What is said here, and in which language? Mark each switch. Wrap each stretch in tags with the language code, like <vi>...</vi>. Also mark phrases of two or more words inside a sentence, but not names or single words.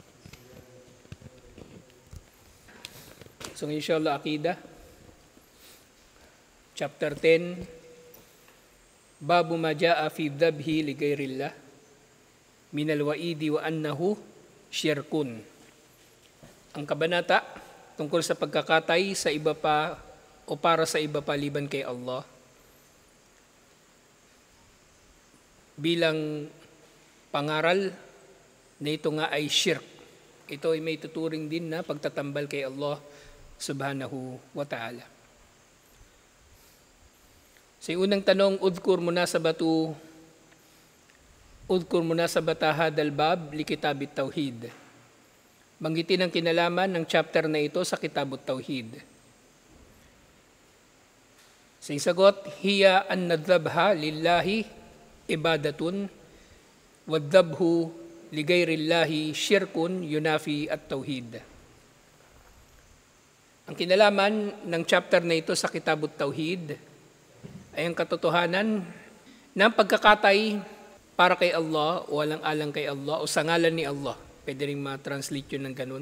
<tl>So inshallah Aqidah, Chapter 10,</tl> <ar>باب ما جاء في الذبح لغير الله من الوعيد وأنه شرك.</ar> <tl>Ang kabanata tungkol sa pagkakatay sa iba pa o para sa iba pa liban kay Allah bilang pangaral na ito nga ay shirk. Ito ay may tuturing din na pagtatambal kay Allah</tl> <ar>سبحانه وتعالى.</ar> <tl>Sa unang tanong,</tl> <ar>اذكر مناسبة هذا الباب لكتاب التوحيد.</ar> <tl>Banggitin ang kinalaman ng chapter na ito sa</tl> <ar>كتاب التوحيد.</ar> <tl>Sa sagot,</tl> <ar>هي أن الذبح لله عبادة والذبح لغير الله شرك ينافي التوحيد.</ar> <tl>Ang kinalaman ng chapter na ito sa</tl> <ar>كتاب التوحيد</ar> <tl>ay ang katotohanan ng pagkakatay para kay Allah o alang-alang kay Allah o sa ngalan ni Allah. Pwede rin ma-translate yun ng ganun.</tl>